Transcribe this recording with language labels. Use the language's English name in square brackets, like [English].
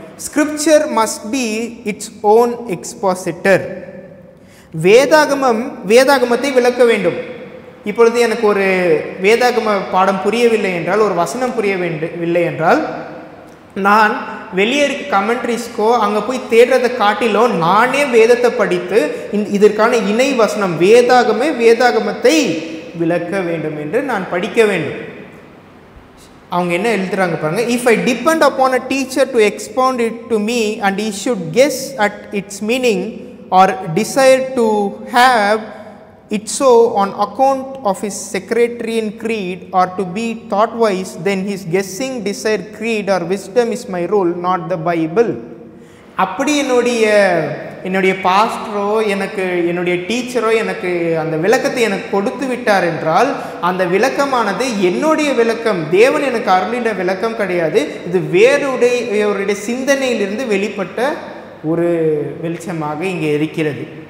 [English] Scripture must be its own expositor. [Tamil] வேதாகமத்தை விளக்க வேண்டும். இப்பொழுது எனக்கு ஒரு வேதாகம பாடம் புரியவில்லை என்றால், ஒரு வசனம் புரியவில்லை என்றால், நான் வெளியே இருக்க கமெண்ட்ரிஸ்க்கோ அங்கே போய் தேடுறதை காட்டிலோ நானே வேதத்தை படித்து இதற்கான இணை வசனம் வேதாகமத்தை விளக்க வேண்டும் என்று நான் படிக்க வேண்டும். அவங்க என்ன எழுதுறாங்க பாருங்க. [English] If I depend upon a teacher to expound it to me and he should guess at its meaning or desire to have it so on account of his sectarian creed or to be thought wise, then his guessing, desire, creed or wisdom is my rule, not the Bible. [Tamil] அப்படி என்னுடைய பாஸ்டரோ என்னுடைய டீச்சரோ எனக்கு அந்த விளக்கத்தை எனக்கு கொடுத்து விட்டார் என்றால், அந்த விளக்கமானது என்னுடைய விளக்கம், தேவன் எனக்கு அருளின விளக்கம் கிடையாது. இது வேறுடைய சிந்தனையிலிருந்து வெளிப்பட்ட ஒரு வெளிச்சமாக இங்கே இருக்கிறது.